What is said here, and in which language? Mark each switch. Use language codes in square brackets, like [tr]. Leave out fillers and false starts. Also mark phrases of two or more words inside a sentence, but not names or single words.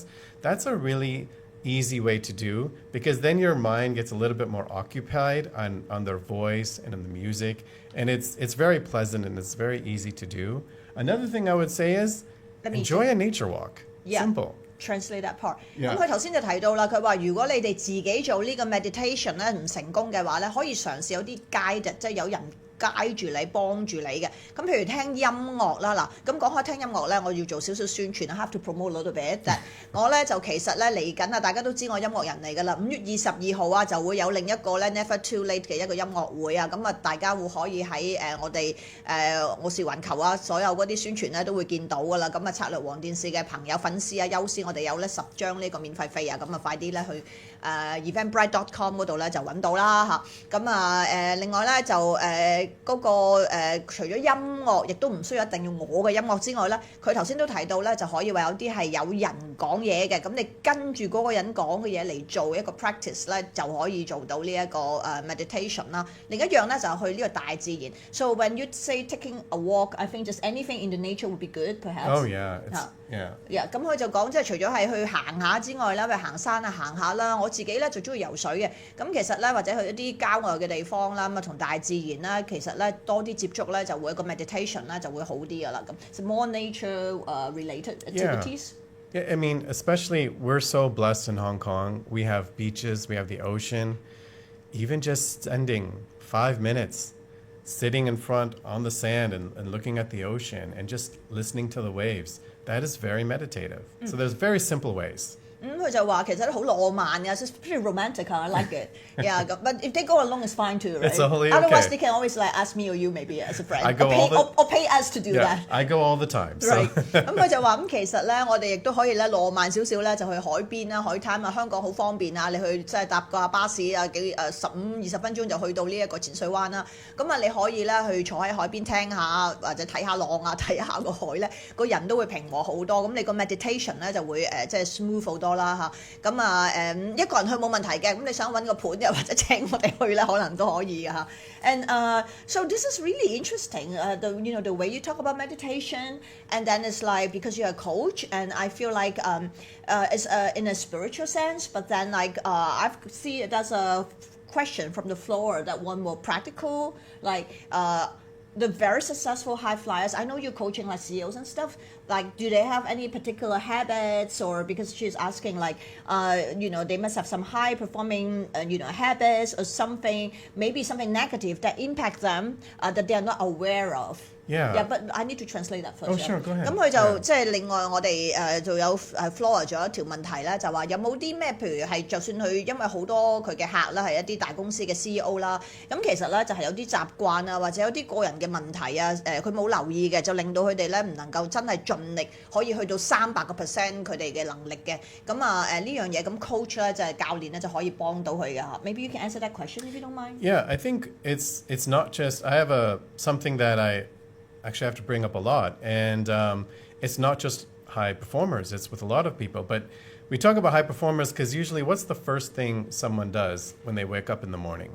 [en] That's a really easy way to do, because then your mind gets a little bit more occupied on their voice and on the music, and it's very pleasant and it's very easy to do. Another thing I would say is enjoy a nature walk. Yeah. Simple. Translate that part. [yue] 咁佢頭先就提到啦，佢話如果你哋自己做呢個 meditation 咧唔成功嘅話咧，可以嘗試有啲 guide， 即係有人guide住你幫住你嘅。咁譬如聽音樂啦，嗱，咁講開聽音樂咧，我要做少少宣傳 [en] I have to promote a little bit。 [yue] 我咧就其實咧嚟緊啊，大家都知我音樂人嚟㗎啦。5月22號啊，就會有另一個咧 Never Too Late 嘅一個音樂會啊。咁啊，大家會可以喺我哋傲視環球啊，所有嗰啲宣傳咧都會見到㗎啦。咁啊，策略王電視嘅朋友粉絲啊，優先我哋有咧10張呢個免費飛啊，咁啊快啲咧去eventbrite.com 嗰度咧就揾到啦嚇。咁啊另外咧就嗰個除咗音樂，亦都唔需要一定要我嘅音樂之外咧，佢頭先都提到咧就可以話有啲係有人講嘢嘅，咁你跟住嗰個人講嘅嘢嚟做一個 practice 咧，就可以做到呢一個meditation 啦。另一樣咧就係去呢個大自然。 [en] So when you say taking a walk, I think just anything in the nature would be good, perhaps. Oh yeah, yeah. [yue] 咁佢就講即係除咗係去行下之外啦，譬如行山啊行下啦，我自己咧就中意游水嘅。咁其實咧或者去一啲郊外嘅地方啦，咁啊同大自然啦，其實咧多啲接觸咧就會一個 meditation 咧就會好啲噶啦。 [en] 咁 so more nature related activities. Yeah, I mean, especially we're so blessed in Hong Kong. We have beaches, we have the ocean. Even just spending 5 minutes sitting in front on the sand and looking at the ocean and just listening to the waves, that is very meditative. So there's very simple ways. [yue] 佢就話其實都好浪漫嘅， [en] it's pretty romantic. I like it. Yeah, but if they go along, it's fine too, right? It's totally Otherwise, okay. they can always like ask me or you maybe as a friend. I go or pay us to do that. I go all the time. So. Right. [yue] 咁佢就話咁其實咧，我哋亦都可以咧浪漫少少咧，就去海邊啦、海灘啊。香港好方便啊，你去即係搭個巴士啊，15-20分鐘就去到呢一個淺水灣啦。咁啊，你可以咧去坐喺海邊聽下或者睇下浪啊，睇下個海咧，個人都會平和好多。咁你個 meditation 咧就會即係 smooth 好多啦嚇。咁啊一個人去冇問題嘅，咁你想揾個伴又或者請我哋去咧，可能都可以嘅嚇。 [en] And so this is really interesting. The way you talk about meditation, and then it's like because you're a coach, and I feel like it's in a spiritual sense, but then like I see there's a question from the floor that one more practical, like the very successful high flyers. I know you're coaching like CEOs and stuff. Like, do they have any particular habits, or because she's asking like, they must have some high performing, habits or something, maybe something negative that impact them that they are not aware of. Yeah, but I need to translate that first. Oh, sure, go ahead. [yue] 咁佢就即係另外我哋就有Flora 仲有一條問題咧，就話有冇啲咩，譬如係就算佢因為好多佢嘅客啦係一啲大公司嘅 CEO 啦，咁其實咧就係有啲習慣啊，或者有啲個人嘅問題啊，佢冇留意嘅，就令到佢哋咧唔能夠真係盡力可以去到300%佢哋嘅能力嘅。咁呢樣嘢咁 coach 咧就係教練咧就可以幫到佢嘅嚇。 [en] Maybe you can answer that question if you don't mind. Yeah, I think it's not just, I have something that I actually have to bring up a lot, and it's not just high performers, it's with a lot of people, but we talk about high performers because usually what's the first thing someone does when they wake up in the morning?